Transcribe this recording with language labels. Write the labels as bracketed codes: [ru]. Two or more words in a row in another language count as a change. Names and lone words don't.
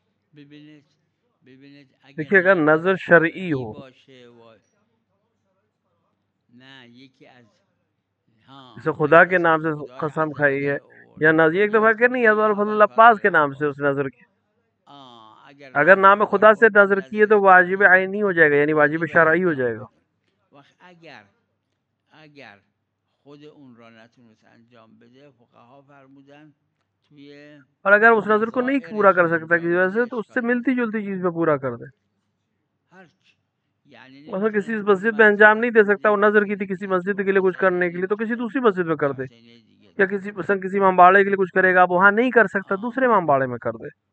[fa] ببینید [ur] دیکھیے اگر نظر شرعی ہو [fa] باشه نه یکی از [ur] جیسے خدا کے نام سے قسم کھائی ہے یا نظر ایک دفعہ کہ نہیں حضرت فضل اللہ پاس کے نام سے اس نظر کی، اگر نام خدا سے نظر کیے تو واجب عینی ہو جائے گا، یعنی واجب شرعی ہو جائے گا. [fa] اگر خود اون را نتونست انجام بده فقها فرمودن توی [ur] اور اگر اس نظر کو نہیں پورا کر سکتا کسی وجہ سے تو اس سے ملتی جلتی چیز میں پورا کر دے. مثلا کسی مسجد میں انجام نہیں دے سکتا، وہ نظر کی تھی کسی مسجد کے لیے کچھ کرنے کے لیے تو کسی دوسری مسجد میں کر دے، یا کسی امامباڑے کے لیے کچھ کرے گا آپ وہاں نہیں کر سکتا دوسرے امامباڑے میں کر دے.